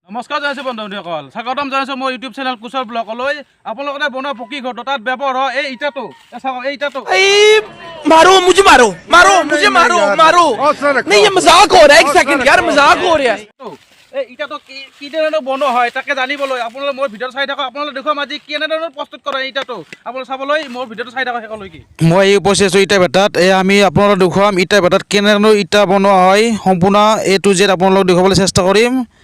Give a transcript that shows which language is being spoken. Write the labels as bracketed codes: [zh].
[as] নমস্কাৰ জনাইছোঁ বন্ধুসকল, স্বাগতম জনাইছোঁ মোৰ ইউটিউব চেনেল কুশল ব্লগলৈ। আপোনালোকে বনোৱা পকী ঘৰটো তাত ব্যৱহাৰ হয় এই ইটাটো, চাওক এই ইটাটো। [hi] मारो मुझे मारो मारो मुझे मारो मारो नहीं ये मजाक हो रहा है एक सेकंड यार मजाक हो रहा है [as] এই ইটাটো কি ধৰণৰ বনোৱা হয় তাকে জানিবলৈ আপোনালোকে মোৰ ভিডিঅ' চাই থাকক। আপোনালোকে দেখুৱাম আজি কেনেধৰণৰ প্ৰস্তুত কৰে এই ইটাটো। আপোনালোকে চাবলৈ মোৰ ভিডিঅ'টো চাই থাকক শেষলৈকে। মই এই উপস্থিত আছোঁ ইটা ভেটাত। আমি আপোনালোকক দেখুৱাম ইটা ভেটাত কেনেধৰণৰ ইটা বনোৱা হয়, সম্পূৰ্ণ A to Z আপোনালোকক দেখুৱাবলৈ চেষ্টা কৰিম।